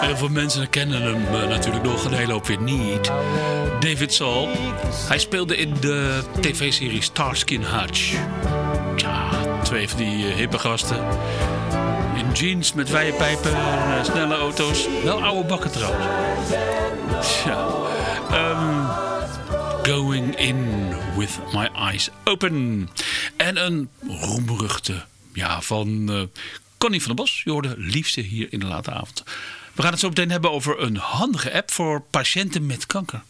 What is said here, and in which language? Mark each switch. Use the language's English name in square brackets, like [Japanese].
[Dutch] Mensen kennen hem natuurlijk nog een hele hoop weer niet. David Saul. Hij speelde in de tv-serie Starsky & Hutch. Tja, twee van die hippe gasten. In jeans met wijde pijpen en snelle auto's. Wel oude bakken trouwens. Tja. [English] Going in with my eyes open. [Dutch] En een roemruchte ja, van Connie van der Bos. Je hoorde liefste hier in de late avond. We gaan het zo meteen hebben over een handige app voor patiënten met kanker.